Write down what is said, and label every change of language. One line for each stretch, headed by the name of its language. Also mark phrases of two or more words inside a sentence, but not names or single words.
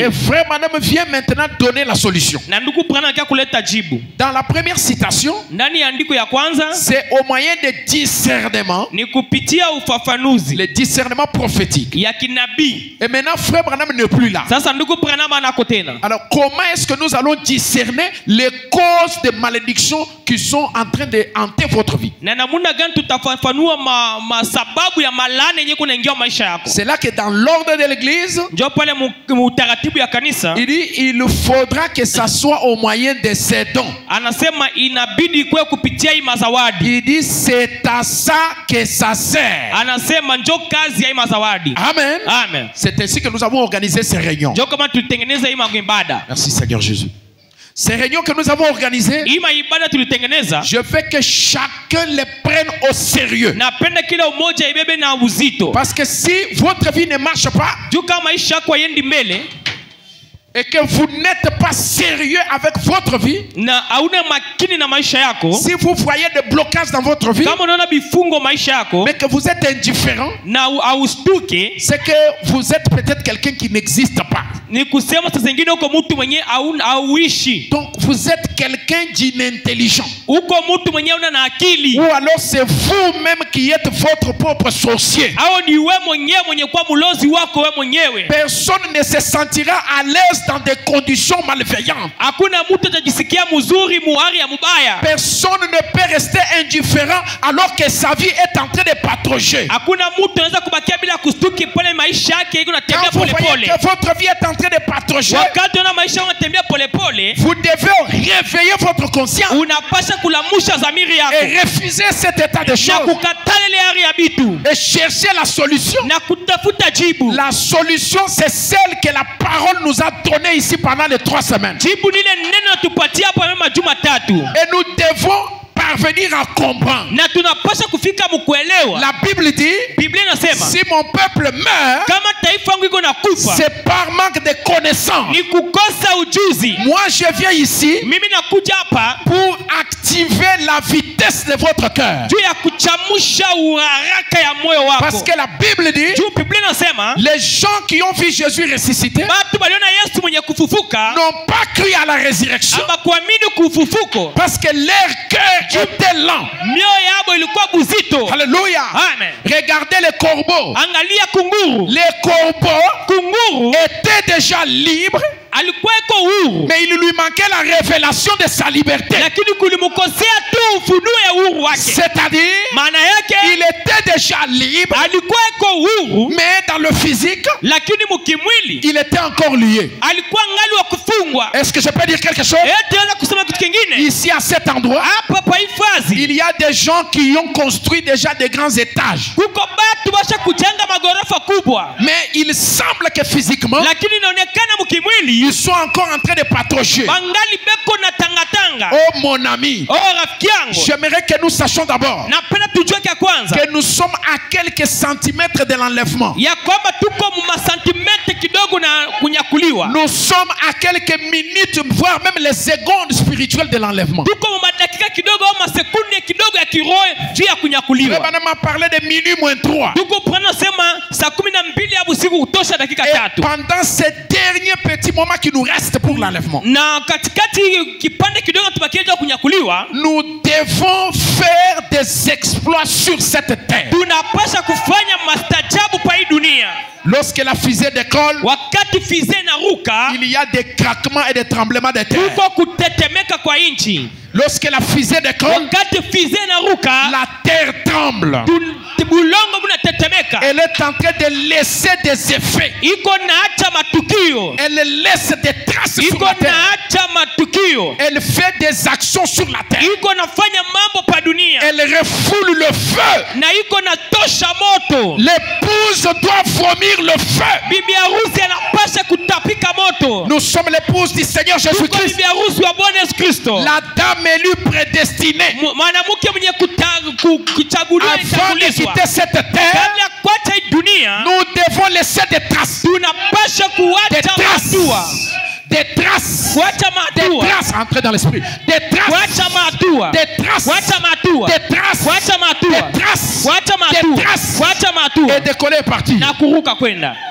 French: Et Frère Branham vient maintenant donner la solution.
Swahili: Na ndugu prana kia kuleta jibu.
French: Dans la première citation,
Swahili: Ndani ya andiko ya kwanza
French: c'est au moyen de discernement,
Swahili: ni kupitia ufafanuzi
French: le discernement prophétique.
Swahili: ya kinabii.
French: Et maintenant Frère Branham n'est plus là.
Swahili: Sasa ndugu prana anako tena.
French: Alors comment est-ce que nous allons discerner les causes de malédiction qui sont en train de hanter votre vie?
Swahili: Na namuna gani tutafafanua sababu ya malane yenye kunaingia maisha yako?
French: C'est là que dans l'ordre de l'église,
Swahili: Ndio pale utaratibu ya kanisa
French: il dit il faudra que ça soit au moyen de ces dons.
Swahili: anasema inabidi kwe kupitia hii mazawadi.
French: Il dit c'est à ça que ça sert.
Swahili: Anasema njo kazi ya hii mazawadi. Amen. Amen.
French: C'est ainsi que nous avons organisé ces réunions.
Swahili: Njo kama tulitengeneza hii maibada.
French: Merci Seigneur Jésus. Ces réunions que nous avons organisées,
Swahili: Hii maibada tulitengeneza.
French: je veux que chacun les prenne au sérieux.
Swahili: Napenda kila umoja ibebe na uzito.
French: Parce que si votre vie ne marche pas
Swahili: Juu kama maisha yako haiendi mbele
French: et que vous n'êtes pas sérieux avec votre vie,
Swahili: na hauna makini na maisha yako,
French: si vous voyez des blocages dans votre vie,
Swahili: kama unaona bifungo maisha yako
French: mais que vous êtes indifférent,
Swahili: na haustuke,
French: c'est que vous êtes peut-être quelqu'un qui n'existe pas.
Swahili: ni kusema saa zingine uko mtu mwenye hauishi.
French: Donc vous êtes quelqu'un d'inintelligent.
Swahili: Uko mtu mwenye una na akili.
French: Ou alors c'est vous-même qui êtes votre propre sorcier.
Swahili: Au ni wewe mwenyewe mwenye kwa mlozi wako wewe mwenyewe.
French: Personne ne se sentira à l'aise dans des conditions malveillantes.
Swahili: Hakuna mtu atajisikia mzuri muhari ya mubaya.
French: Personne ne peut rester indifférent alors que sa vie est en train de patauger.
Swahili: Hakuna mtu anaweza kubakia bila kustuki pale maisha yake iko natembea
French: Quand vous
Swahili: pole
French: voyez
Swahili: pole.
French: que votre vie est en train de patauger,
Swahili: Wakati una maisha unatembea pole pole,
French: vous devez réveiller votre conscience
Swahili: unapasha kulamusha dhamiri yako
French: et refuser cet état de
Swahili: na
French: choses
Swahili: kukatala ile hali ya bitu
French: et chercher la solution.
Swahili: na kutafuta jibu.
French: La solution, c'est celle que la parole nous a donnée ici pendant les 3 semaines.
Swahili: Jibu lile neno tupatia hapa mema Jumatatu.
French: Et nous devons parvenir à comprendre.
Swahili: Na tunapasha kufika mkuelewa.
French: La Bible dit,
Swahili: Biblia inasema
French: si mon peuple meurt,
Swahili: kama taifa yangu iko nakufa
French: c'est par manque de connaissance.
Swahili: ni kukosa ujuzi.
French: Moi, je viens ici
Swahili: Mimi nakuja hapa
French: pour activer la vitesse de votre cœur.
Swahili: juu ya kuchamusha uharaka ya moyo wako.
French: Parce que la Bible dit,
Swahili: Juu Biblia inasema
French: les gens qui ont vu Jésus ressuscité
Swahili: watu waliona Yesu mwenye kufufuka
French: n'ont pas cru à la résurrection
Swahili: hawakuamini kufufuko.
French: parce que leur cœur était lent.
Swahili: Mioyo yao ilikuwa buzito. Alléluia. Amen.
French: Regardez les corbeaux.
Swahili: Angalia kunguru.
French: Les corbeaux
Swahili: Kunguru
French: étaient déjà libres,
Swahili: alikuwa iko huru,
French: mais il lui manquait la révélation de sa liberté.
Swahili: lakini kulimkosea tu ufunuo ya uhuru wake.
French: C'est-à-dire,
Swahili: Maana yake
French: il était déjà libre,
Swahili: alikuwa iko huru,
French: mais dans le physique,
Swahili: lakini mkimwili
French: il était encore lié.
Swahili: alikuwa ngali wa kufungwa.
French: Est-ce que je peux dire quelque chose?
Swahili: Tunaweza kusema kitu kingine
French: Ici, à cet endroit,
Swahili: hapa pa hifadhi.
French: il y a des gens qui ont construit déjà des grands étages.
Swahili: Kuko batu basha kujenga magorofa kubwa,
French: Mais il semble que physiquement,
Swahili: lakini inaonekana mkimwili
French: ils sont encore en train de patauger.
Swahili: bangali beko na tangatanga.
French: Oh mon ami,
Swahili: Oh rafiki yangu,
French: j'aimerais que nous sachions d'abord
Swahili: napenda tujue kia kwanza
French: que nous sommes à quelques centimètres de l'enlèvement.
Swahili: ya kwamba tuko mu masantimetre kidogo na kunyakuliwa.
French: Nous sommes à quelques minutes, voire même les secondes spirituelles de l'enlèvement.
Swahili: Tuko mu madakika kidogo au masekunde kidogo ya kiroho juu ya
French: Le
Swahili: kunyakuliwa.
French: Banam a parlé de minuit moins 3.
Swahili: Tuko prana sema saa 12 ya usiku kutosha dakika
French: Et
Swahili: 3.
French: pendant ces derniers petits moments qui nous restent pour l'enlèvement,
Swahili: Na katikati kipande kidogo tubakie juu ya kunyakuliwa,
French: nous devons faire des exploits sur cette terre.
Swahili: tunapasha kufanya mastajabu pa hii dunia.
French: Lorsque la fusée décolle,
Swahili: Wakati fize na ruka,
French: il y a des craquements et des tremblements de terre.
Swahili: kuko kutetemeka kwa inchi. nchi.
French: Lorsque la fusée décolle,
Swahili: Wakati fize inaruka,
French: la terre tremble.
Swahili: bulongo bunatetemeka.
French: Elle est en train de laisser des effets.
Swahili: Iko naacha matukio.
French: Elle laisse des traces sur
Swahili: Iko
French: la terre.
Swahili: naacha matukio.
French: Elle fait des actions sur la terre.
Swahili: Iko nafanya mambo pa dunia.
French: Elle refoule le feu.
Swahili: Na iko natosha moto.
French: L'épouse doit vomir le feu.
Swahili: Bibi harusi anapasha kutapika moto.
French: Nous sommes l'épouse du Seigneur
Swahili: Tuko
French: Jésus-Christ.
Swahili: bibi harusi wa Bwana Yesu Kristo.
French: La dame élue prédestinée.
Swahili: Mwanamke mwenye kuchaguliwa
French: Avant de
Swahili: itangulizwa.
French: quitter cette terre,
Swahili: Kabla ya kuacha hii dunia,
French: nous devons laisser des traces.
Swahili: tunapasha
French: Des
Swahili: kuacha matua.
French: traces. Des traces.
Swahili: Kuacha
French: Des
Swahili: matua.
French: traces. Entrez dans l'esprit. Des traces.
Swahili: Kuacha matua.
French: Des traces.
Swahili: Kuacha matua.
French: Des traces.
Swahili: Kuacha matua.
French: Des traces.
Swahili: Kuacha
French: Des
Swahili: matua.
French: traces.
Swahili: Kuacha matua.
French: Et décoller est parti.
Swahili: Na kuruka kwenda.